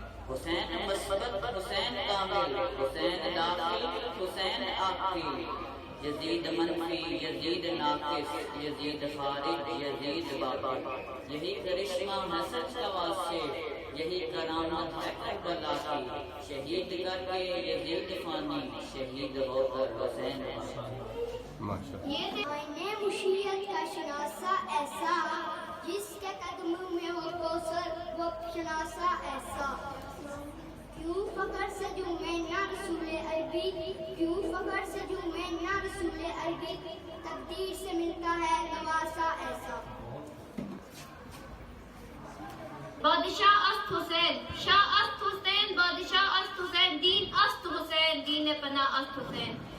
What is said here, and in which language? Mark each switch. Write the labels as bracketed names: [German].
[Urdu] حسین مثبت حسین کامل حسین داخل حسین آخری، یزید منفی یزید ناقص یزید خارج یزید باقی. یہی کرشمہ ہے سچ کا واسطے، یہی کرامت ہے کربلا کی. شہید کر کے یزید فانی، شہید ہو کر حسین میں نے مشیت کا شناسا ایسا، جس کے قدموں میں ہو کوثر وہ شناسا ایسا. کیوں فخر سجوں میں نہ رسول عربی، کیوں فخر سجوں میں نہ رسول عربی، تقدیر سے ملتا ہے نواسا ایسا. [Persian] بادشاہ است حسین، شاہ است حسین، بادشاہ است حسین، دین است حسین، دین پناہ است حسین.